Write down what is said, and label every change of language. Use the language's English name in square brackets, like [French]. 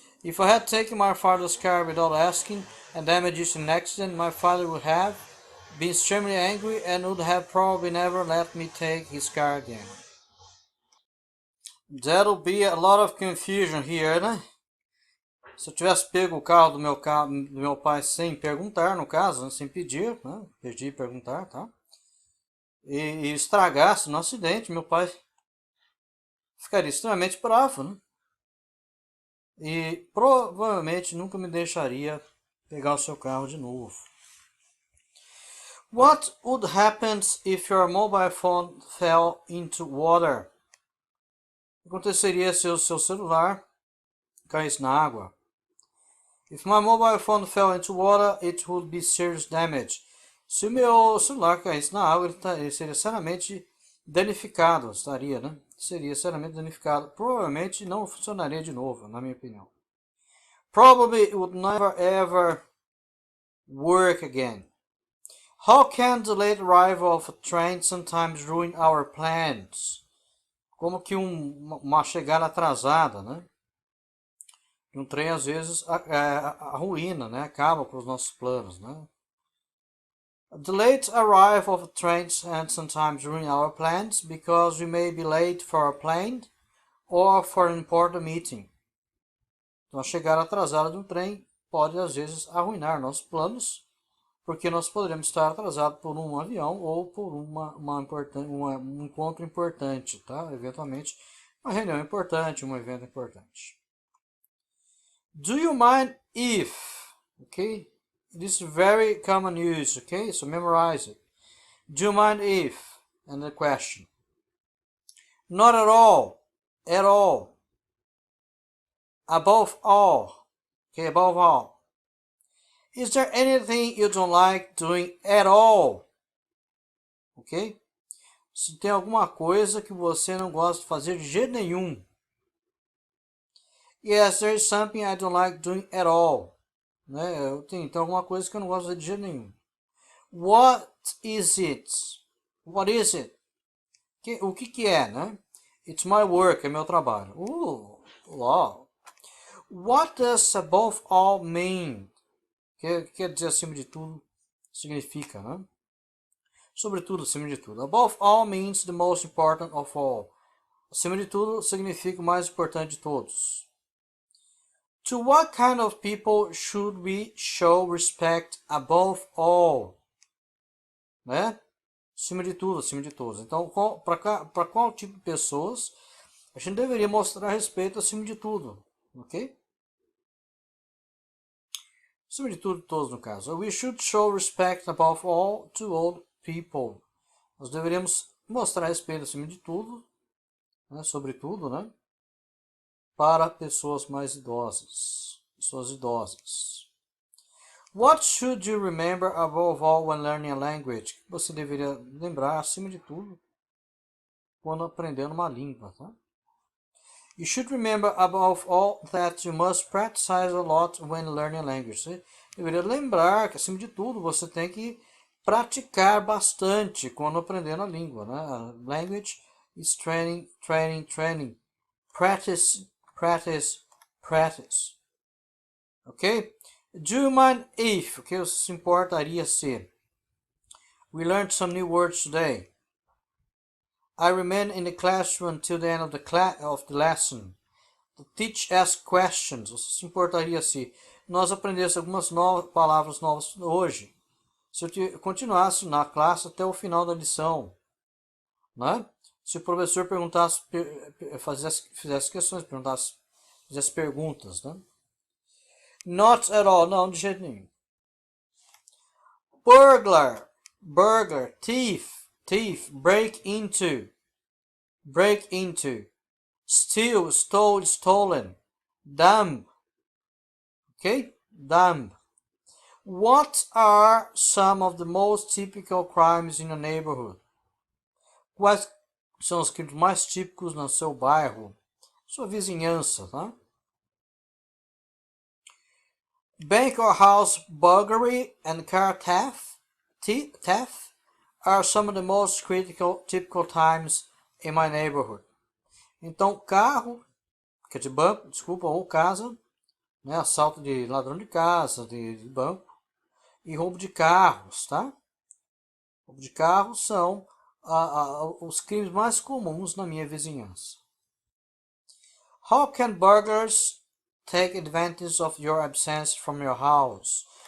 [English] If I had taken my father's car without asking and damaged it in an accident, my father would have been extremely angry and would have probably never let me take his car again. That'll be a lot of confusion here, né? [Portuguese] Se eu tivesse pego o carro do meu pai sem perguntar, no caso, né, sem pedir, né? Pedir e perguntar, tá? E estragasse no acidente, meu pai ficaria extremamente bravo, né? E provavelmente nunca me deixaria pegar o seu carro de novo. [English] What would happen if your mobile phone fell into water? [Portuguese] O que aconteceria se o seu celular caísse na água? [English] If my mobile phone fell into water, it would be serious damage. [Portuguese] Se o meu celular caísse na água, ele seria seriamente danificado, estaria, né? Seria seriamente danificado. Provavelmente não funcionaria de novo, na minha opinião. [English] Probably it would never ever work again. How can the late arrival of a train sometimes ruin our plans? [Portuguese] Como que uma chegada atrasada, né? De um trem às vezes arruína, né? Acaba com os nossos planos, né? [English] The late arrival of trains can sometimes ruin our plans because we may be late for a plane or for an important meeting. [Portuguese] Então, a chegada atrasada de um trem pode às vezes arruinar nossos planos, porque nós poderemos estar atrasados por um avião ou por um encontro importante, tá? Eventualmente, uma reunião importante, um evento importante. [English] Do you mind if? Okay? This is very common use, okay? So memorize it. Do you mind if? And the question. Not at all. At all. Above all. Okay, above all. Is there anything you don't like doing at all? Ok? [Portuguese] Se tem alguma coisa que você não gosta de fazer de jeito nenhum. [English] Yes, there is something I don't like doing at all. [Portuguese] Né? Tem alguma coisa que eu não gosto de fazer de jeito nenhum. [English] What is it? What is it? [Portuguese] O que é, né? [English] It's my work, [Portuguese] é meu trabalho. [English] Wow. What does above all mean? [Portuguese] Quer dizer acima de tudo, significa, né? Sobretudo, acima de tudo. [English] Above all means the most important of all. [Portuguese] Acima de tudo significa o mais importante de todos. [English] To what kind of people should we show respect above all? [Portuguese] Né? Acima de tudo, acima de todos. Então, para qual tipo de pessoas a gente deveria mostrar respeito acima de tudo? Ok? Acima de tudo, todos no caso. [English] We should show respect above all to old people. [Portuguese] Nós deveríamos mostrar respeito acima de tudo, né? Sobretudo, né? Para pessoas mais idosas. Pessoas idosas. [English] What should you remember above all when learning a language? [Portuguese] Você deveria lembrar acima de tudo quando aprendendo uma língua, tá? [English] You should remember above all that you must practice a lot when learning a language. [Portuguese] Você deveria lembrar que acima de tudo você tem que praticar bastante quando aprendendo a língua, né? [English] Language is training, training, training. Practice, practice, practice. Ok? Do you mind if? [Portuguese] O que você se importaria se? [English] We learned some new words today. I remain in the classroom until the end of the lesson. The teacher asks questions. [Portuguese] Você se importaria se nós aprendêssemos algumas palavras novas hoje? Se eu continuasse na classe até o final da lição, né? Se o professor perguntasse, fizesse questões, fizesse perguntas, né? [English] Not at all, [Portuguese] não, de jeito nenhum. [English] Burglar, thief, break into, steal, stole, stolen, dumb, okay, dumb. What are some of the most typical crimes in your neighborhood? [Portuguese] Quais são os crimes mais típicos no seu bairro, sua vizinhança, tá? [English] Bank or house burglary and car theft are some of the most typical times in my neighborhood. [Portuguese] Então, carro, que é de banco, desculpa, ou casa, né? Assalto de ladrão de casa, de banco, e roubo de carros, tá? Roubo de carros são os crimes mais comuns na minha vizinhança. [English] How can burglars take advantage of your absence from your house.